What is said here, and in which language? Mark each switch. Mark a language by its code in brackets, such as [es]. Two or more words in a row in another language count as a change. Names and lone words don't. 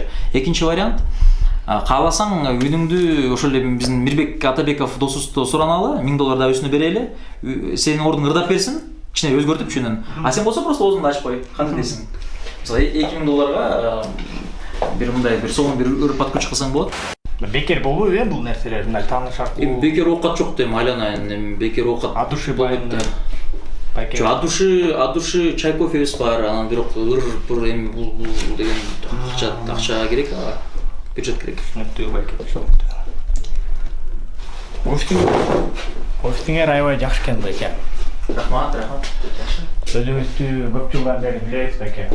[ky] Экинчи вариант, кааласаң үнүңдү ошол эле биздин Мирбек Атабеков досубузду сураналы, $1000 да үстүнө берели, сенин ордуңа ырдап берсин, кичине өзгөртүп чүнөн. А сен болсо просто оозуңду ачып кой, кандай дейсиң? Мисалы $2000 бир мындай бир согун бир подключ кылсаң болот. Бекер болбойбу бул нерселер, мындай тааныш аркылуу? Бекер оокат жок дейм, айланайын, бекер оокат. [ru] От души байында. От души [ky] чай кофебиз бар, анан бирок ыр эми бул деген акча керек, бюджет керек. Түшүнүктүү байке. Офистиңер аябай жакшы экен байке. Рахмат. Өзүңүздү көп жылдан бери билебиз байке.